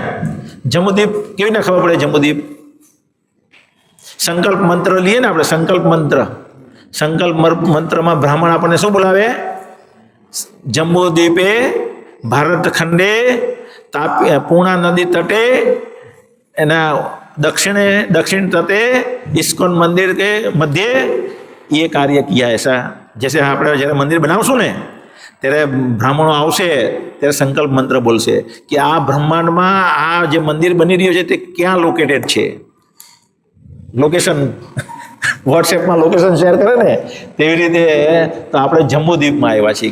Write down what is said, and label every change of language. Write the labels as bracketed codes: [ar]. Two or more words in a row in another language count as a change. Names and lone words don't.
[gu] જંબુદ્વીપ કેવી રીતે ખબર પડે? જંબુદ્વીપ સંકલ્પ મંત્ર લઈએ ને આપણે, સંકલ્પ મંત્રમાં બ્રાહ્મણ આપણને શું બોલાવે? [sa] જંબુદ્વીપે ભારત ખંડે પૂર્ણા નદી તટે [hi] એના दक्षिण तटे इस्कॉन मंदिर के मध्य ये कार्य किया. ऐसा जैसे [gu] આપણે જ્યારે મંદિર બનાવશું ને ત્યારે બ્રાહ્મણો આવશે ત્યારે સંકલ્પ મંત્ર બોલશે કે આ બ્રહ્માંડમાં આ જે મંદિર બની રહ્યું છે તે ક્યાં લોકેટેડ છે. લોકેશન વોટ્સએપમાં લોકેશન શેર કરે ને તેવી રીતે તો આપણે જંબુદ્વીપમાં આવ્યા છીએ.